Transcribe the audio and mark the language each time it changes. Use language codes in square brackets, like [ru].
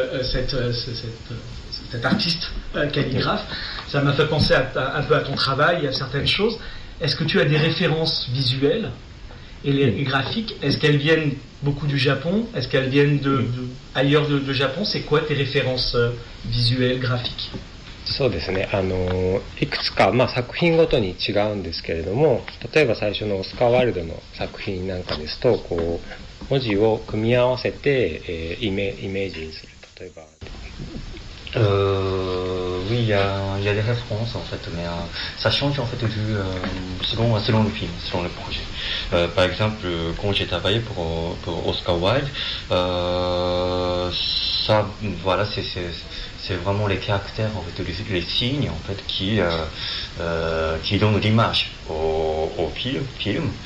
[fr] cet artiste calligraphe, ça m'a fait penser un peu à ton travail, à certaines choses. Est-ce que tu as des références visuelles? Et les graphiques, est-ce qu'elles viennent beaucoup du Japon? Est-ce qu'elles viennent ailleurs de Japon? C'est quoi tes références visuelles, graphiques? [ja] そうですね。いくつか、まあ、作品ごとに違うんですけれども、例えば最初のオスカー・ワイルドの作品なんかですと、こう、文字を組み合わせて、イメージにする。例えば、 [fr] oui, il y a des références en fait, mais ça change en fait du selon le film, selon le projet. Par exemple, quand j'ai travaillé pour Oscar Wilde, ça, voilà, c'est vraiment les caractères en fait, les signes en fait qui donnent l'image au film.